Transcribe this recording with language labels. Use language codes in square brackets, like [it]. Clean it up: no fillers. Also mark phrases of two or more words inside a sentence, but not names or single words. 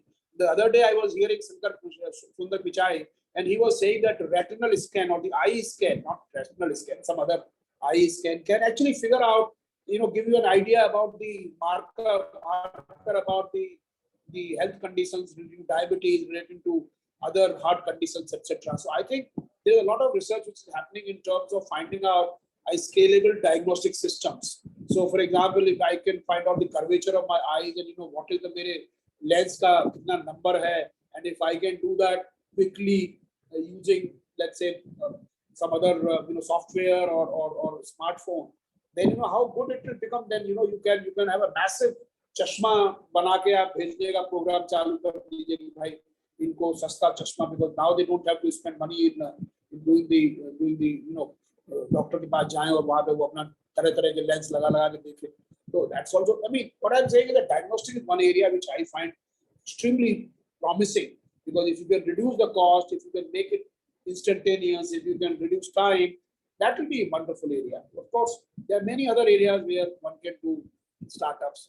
[en] The other day I was hearing Sundar Pichai, and he was saying that retinal scan or the eye scan, not retinal scan, some other eye scan can actually figure out, give you an idea about the marker about the health conditions relating to diabetes, relating to other heart conditions, etc. So I think there's a lot of research which is happening in terms of finding out scalable diagnostic systems. So, for example, if I can find out the curvature of my eyes and what is the [hi] mere lens ka kitna number hai, [en] and if I can do that quickly using, let's say, some other software or smartphone, then how good it will become. Then you can have a massive [hi] चश्मा बना के आप भेजने का program चालू कर दीजिए कि भाई इनको सस्ता चश्मा, [en] because now they don't have to spend money in doing the [hi] डॉक्टर के पास जाएं और वहां पे वो अपना तरह के लेंस लगा के देखें. [en] So that's also, I mean, what I'm saying is that diagnostic is one area which I find extremely promising, because if you can reduce the cost, if you can make it instantaneous, if you can reduce time, that will be a wonderful area. Of course, there are many other areas where one can do startups.